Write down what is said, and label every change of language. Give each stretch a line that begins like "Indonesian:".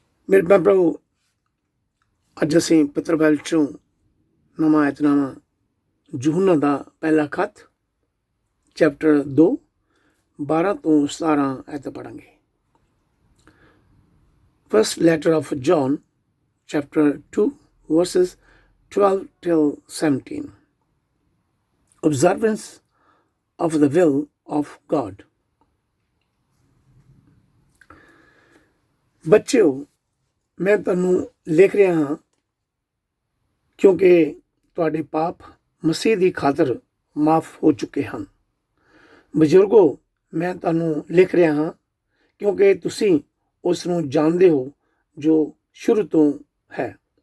Punjabi: ਮੇਰੇ ਭੈਣ ਭਰਾਵੋ, ਅੱਜ ਅਸੀਂ ਪੱਤਰ ਬਾਈਬਲ 'ਚੋਂ ਨਵਾਂ ਐਤਨਾਮਾ ਯਹੂਨਾ ਦਾ ਪਹਿਲਾ ਖੱਤ ਚੈਪਟਰ 2 12 ਤੋਂ 17 ਐਤ ਪੜ੍ਹਾਂਗੇ।
English: First letter of John chapter 2 verses 12 till 17. Observance of the will of God.
Punjabi: ਬੱਚਿਓ, ਮੈਂ ਤੁਹਾਨੂੰ ਲਿਖ ਰਿਹਾ ਹਾਂ ਕਿਉਂਕਿ ਤੁਹਾਡੇ ਪਾਪ ਮਸੀਹ ਦੀ ਖਾਤਰ ਮਾਫ ਹੋ ਚੁੱਕੇ ਹਨ। ਬਜ਼ੁਰਗੋ, ਮੈਂ ਤੁਹਾਨੂੰ ਲਿਖ ਰਿਹਾ ਹਾਂ ਕਿਉਂਕਿ ਤੁਸੀਂ ਉਸ ਨੂੰ ਜਾਣਦੇ ਹੋ ਜੋ ਸ਼ੁਰੂ ਤੋਂ ਹੈ।